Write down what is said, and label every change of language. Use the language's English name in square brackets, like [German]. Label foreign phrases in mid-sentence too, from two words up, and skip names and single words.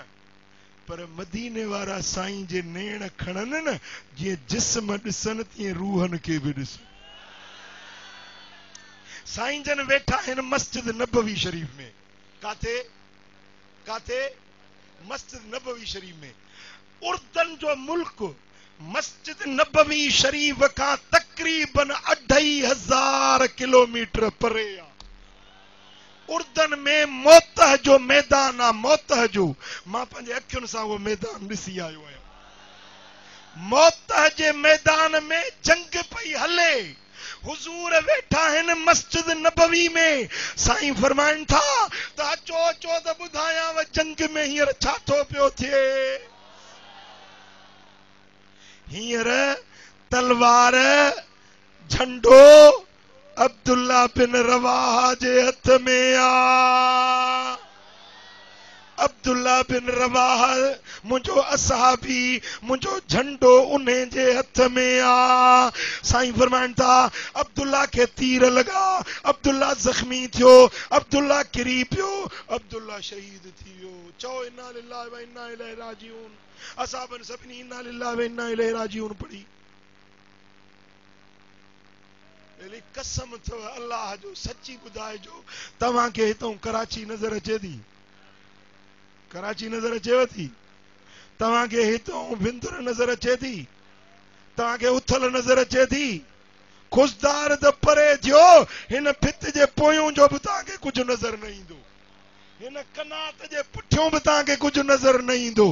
[Sindhi] पर मदीने वारा साईं जे नेण खणनि न, जीअं जिस्म ॾिसनि तीअं रूहनि खे बि ॾिसनि। साईं जन वेठा आहिनि मस्जिद नबवी शरीफ में। काथे? मस्जिद नबवी शरीफ में। उर्दन जो मुल्क, मस्जिद नबवी शरीफ का तकरीबन 2500 किलोमीटर परे आ। उर्दन में मोतह जो मैदान आ, मोतह जो मां पंहिंजे अखियुनि सां वो मैदान ॾिसी आयो आहियां। मोतह जे मैदान में जंग पई हले, हुजूर वेठा आहिनि मस्जिद नबवी में। साईं फरमाइनि था त अचो अचो त ॿुधायांव जंग में हींअर छा थो पियो थिए। हींअर तलवार झंडो अब्दुल्ला बिन रवाहा जे हथ में आ। अब्दुल्ला बिन रवाहा मुझो असहाबी, मुझो झंडो उन्हें जे हथ में आ। साईं फरमाइनि था अब्दुल्ला [Hindi] के तीर लगा, [Sindhi] अब्दुल्ला जख्मी थियो, अब्दुल्ला किरी पियो, अब्दुल्ला शहीद थी वियो। चओ [Arabic] إنا لله وإنا إليه راجعون. [Sindhi] असाबन सभिनी [Arabic] إنا لله وإنا إليه راجعون [Sindhi] पढ़ी। कसम अथव अल्लाह जो, सच्ची ॿुधाइजो तव्हांखे हितां कराची नज़र अचे थी? कराची नज़र अचेव थी? तव्हांखे हितां बिंदुर नज़र अचे थी? तव्हांखे उथल नज़र अचे थी? खुशदार त परे थियो, हिन भित जे पोयों जो बि तव्हांखे कुझु नज़र न ईंदो, हिन कनात जे पुठियों बि तव्हांखे कुझु नज़र न ईंदो।